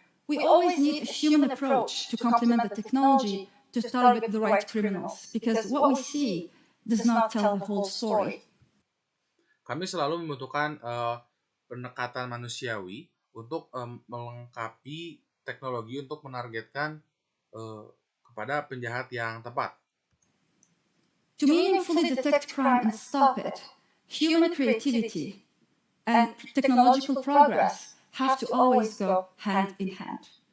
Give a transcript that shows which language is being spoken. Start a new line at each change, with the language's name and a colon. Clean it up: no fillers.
English: We always need a human approach to complement the technology to target the right criminals, because what we see does not tell the whole story.
Indonesian: Kami selalu membutuhkan pendekatan manusiawi untuk melengkapi teknologi untuk menargetkan kepada penjahat yang tepat.
English: To meaningfully detect crime and stop it, human creativity and technological progress have to always go hand in hand.